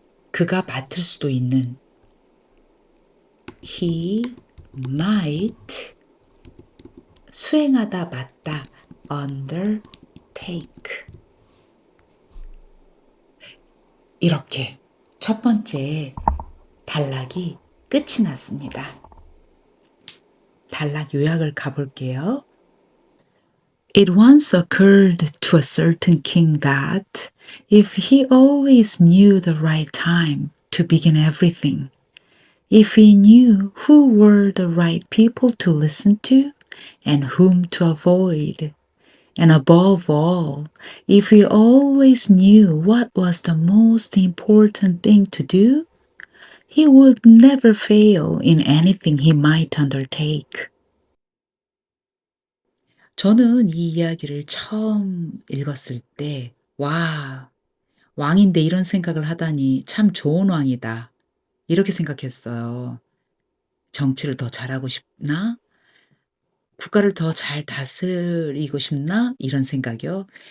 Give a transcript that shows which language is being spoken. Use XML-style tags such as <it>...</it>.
<ko>그가 맡을 수도 있는</ko> <en>he might</en> <ko>수행하다 맡다 undertake 이렇게 첫 번째 단락이 끝이 났습니다. 단락 요약을 가볼게요.</ko> <en>It once occurred to a certain king that if he always knew the right time to begin everything, if he knew who were the right people to listen to and whom to avoid, and above all, if he always knew what was the most important thing to do, he would never fail in anything he might undertake.</en> <ko>저는 이 이야기를 처음 읽었을 때, 와, 왕인데 이런 생각을 하다니 참 좋은 왕이다. 이렇게 생각했어요. 정치를 더 잘하고 싶나? 국가를 더 잘 다스리고 싶나? 이런 생각이요.</ko>